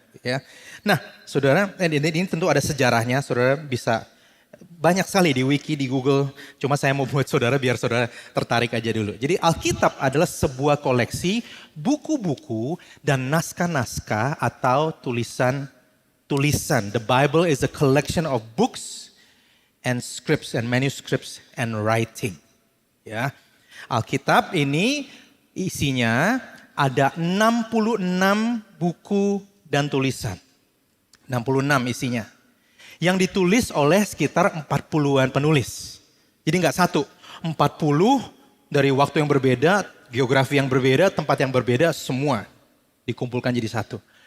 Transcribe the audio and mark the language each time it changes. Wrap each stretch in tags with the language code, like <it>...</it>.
<id>Ya, nah, saudara, ini tentu ada sejarahnya. Saudara bisa banyak sekali di wiki, di Google. Cuma saya mau buat saudara biar saudara tertarik aja dulu. Jadi Alkitab adalah sebuah koleksi buku-buku dan naskah-naskah atau tulisan.</id> <en>The Bible is a collection of books and scripts and manuscripts and writing.</en> <id>Ya. Alkitab ini isinya ada 66 buku dan tulisan. 66 isinya. Yang ditulis oleh sekitar 40-an penulis. Jadi enggak satu, 40 dari waktu yang berbeda, geografi yang berbeda, tempat yang berbeda, semua dikumpulkan jadi satu.</id>